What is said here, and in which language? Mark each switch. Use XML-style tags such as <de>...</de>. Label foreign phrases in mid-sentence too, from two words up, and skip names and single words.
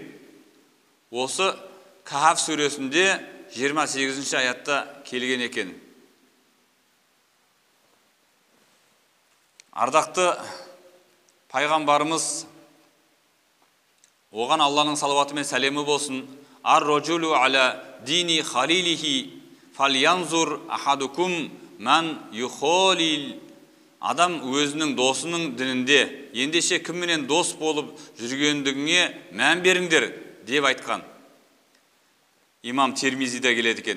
<kk>Осы Кахф сүресінде 28-ші аятта келген екен. Ардақты пайғамбарымыз, оған Алланың салауаты мен сәлемі болсын,</kk> <ar>الرجل على دين خليله فلينظر أحدكم من يخالل.</ar> <kk>Адам өзінің досының дінінде, ендеше кімменен дос болып жүргендігіне мән беріңдер деп айтқан. Имам Термизиде келеді екен.</kk>